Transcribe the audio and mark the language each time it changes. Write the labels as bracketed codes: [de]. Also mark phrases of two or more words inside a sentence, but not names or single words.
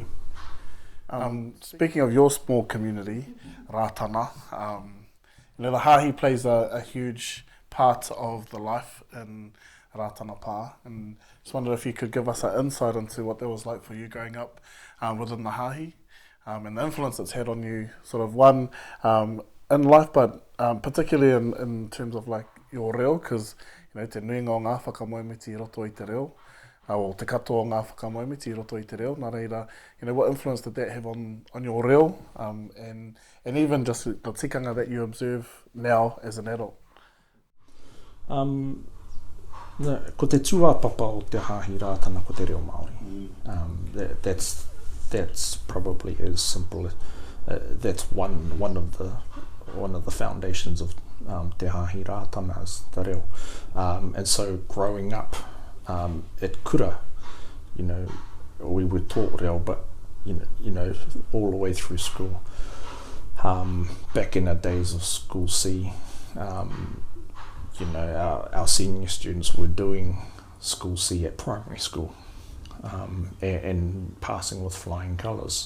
[en] Speaking of your small community, Rātana, you know, the hāhi plays a huge part of the life in Rātana Pā, and just wondered if you could give us an insight into what that was like for you growing up within the hāhi, and the influence it's had on you, sort of one in life, but particularly in terms of like your reo, because you know, [mi] te nuinga o ngā whakamoemiti I roto I te reo, or te katoa o ngā whakamoemiti I roto I te reo, nā reira, [en] you know, what influence did that have on your reo, and even just the tikanga that you observe now as an adult? [mi] Ko te tūāpapa o te hāhi rātana ko te reo Māori. [en] That's probably as simple as that's one of the foundations of [mi] te hāhi rātana [en] is [mi] te reo. [en] And so growing up at kura, you know, we were taught reo, but you know all the way through school. Back in the days of School C, you know, our senior students were doing School C at primary school, and passing with flying colours.